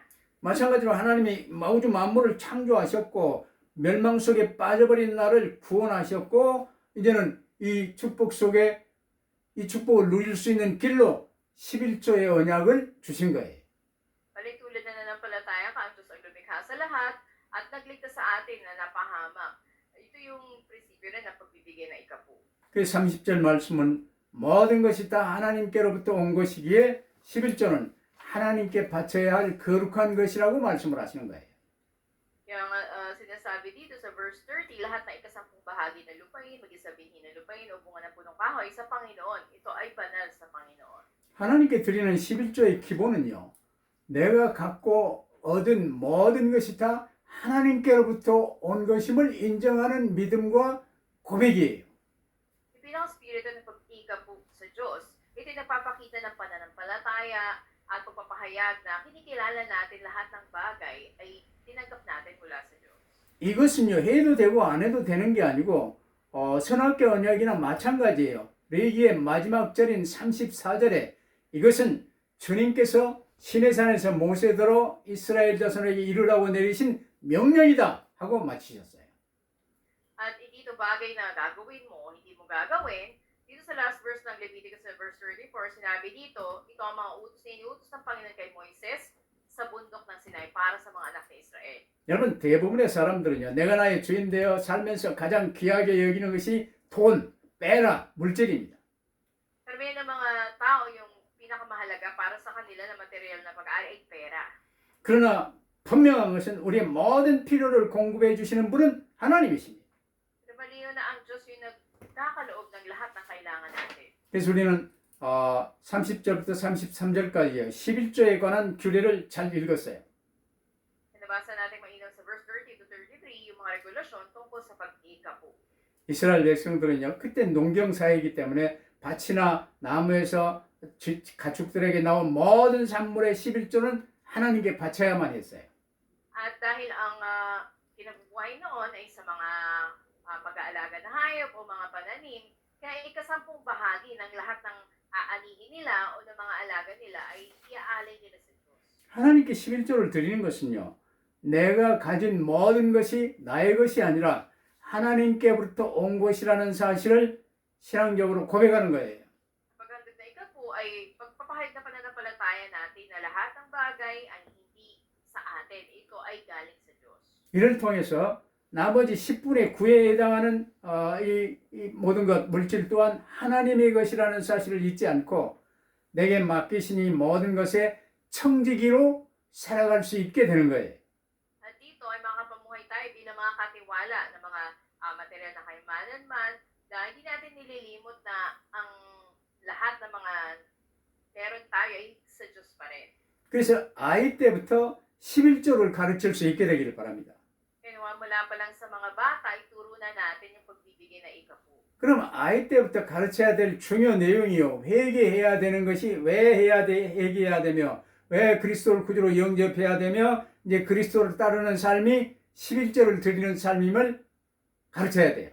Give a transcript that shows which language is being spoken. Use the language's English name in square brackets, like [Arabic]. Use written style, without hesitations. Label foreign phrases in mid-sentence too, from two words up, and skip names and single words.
[Korean] 마찬가지로 하나님이 우주 만물을 창조하셨고 멸망 속에 빠져버린 나를 구원하셨고 이제는 이 축복 속에 이 축복을 누릴 수 있는 길로 11조의 언약을 주신 거예요. [Filipino] Palitulad na nanampalataya ka, ang Diyos ay lumikha sa lahat at nagligtas sa atin na napahamak. Ito yung prinsipyo rin ng pagbibigay ng ikapo. [Korean] 그 30절 말씀은 모든 것이 다 하나님께로부터 온 것이기에 11조는 하나님께 바쳐야 할 거룩한 것이라고 말씀을 하시는 거예요. [Filipino] Kaya nga sinasabi dito sa verse 30, lahat na ikasampung bahagi ng lupain, mag-isabihin ng lupain o bunga ng punong kahoy sa Panginoon. Ito ay banal sa Panginoon. [Korean] 하나님께 드리는 11조의 기본은요. 내가 갖고 얻은 모든 것이 다 하나님께로부터 온 것임을 인정하는 믿음과 고백이에요. [Filipino] Yung pinaka-spirito Diyos. Ito'y nagpapakita ng pananampalataya at pagpapahayag na kinikilala natin lahat ng bagay ay tinanggap natin mula sa Diyos. [Korean] 이것은요, 해도 되고 안 해도 되는 게 아니고 선악계 언약이나 마찬가지예요. 레위기의 마지막 절인 34절에 이것은 주님께서 시내산에서 모세더러 이스라엘 자손에게 이루라고 내리신 명령이다 하고 마치셨어요. [Filipino] At hindi ito bagay na gagawin mo o hindi mo gagawin. Dito sa [English] last verse [Filipino] ng Leviticus verse 34, sinabi dito, ito ang mga utos na iniutos ng Panginoon kay Moises sa bundok ng Sinai para sa mga anak ni Israel. [Korean] 여러분, 대부분의 사람들은요, 내가 나의 주인 되어 살면서 가장 귀하게 여기는 것이 돈, 빼라, 물질입니다. [Filipino] Karamihan ng mga tao, yung pinakamahalaga para sa kanila na material na pag-aari ay pera. [Korean] 그러나 분명한 것은 우리의 모든 필요를 공급해 주시는 분은 하나님이십니다. [Filipino] Pero malinaw na ang Diyos yung nagkakaloob ng lahat ng kailangan natin. [Korean] 그래서 우리는 30절부터 33절까지 11조에 관한 규례를 잘 읽었어요. [Filipino] Nabasa natin mainam sa [English] verse 30 to 33 [Filipino] yung mga regulasyon tungkol sa pag-iikapo. [Korean] 이스라엘 백성들은요, 그때 농경 사회이기 때문에 밭이나 나무에서 가축들에게 나온 모든 산물의 11조는 하나님께 바쳐야만 했어요. [Filipino] At dahil ang kinabubuhay noon ay sa mga pag-aalaga na hayop o mga pananim, kaya ikasampung bahagi ng lahat ng aanihin nila o ng mga alaga nila ay iaalay nila sa Diyos. [Korean] 하나님께 11조를 드리는 것은요, 내가 가진 모든 것이 나의 것이 아니라 하나님께로부터 온 것이라는 사실을 신앙적으로 고백하는 거예요. [Filipino] Paghandog na ikapo ay pagpapahayag na pananampalataya natin na lahat ng bagay ay hindi sa atin. Ito ay galing sa Diyos. [Korean] 이를 통해서 나머지 10분의 9에 해당하는 이 모든 것, 물질 또한 하나님의 것이라는 사실을 잊지 않고 내게 맡기신 이 모든 것에 청지기로 살아갈 수 있게 되는 거예요. [Filipino] At dito ay makapamuhay tayo bilang mga katiwala ng mga material na kayamanan man na hindi natin nililimot na ang lahat ng mga meron tayo ay sa Diyos pa rin. [Korean] 그래서 아이 때부터 11조를 가르칠 수 있게 되기를 바랍니다. [Filipino] Kaya mula pa lang sa mga bata, ituro na natin yung pagbibigay na ikapo. [Korean] 그럼 아이 때부터 가르쳐야 될 중요 내용이요. 회개해야 되는 것이 왜 회개해야 되며 왜 그리스도를 구주로 영접해야 되며 이제 그리스도를 따르는 삶이 11조를 드리는 삶임을 가르쳐야 돼요.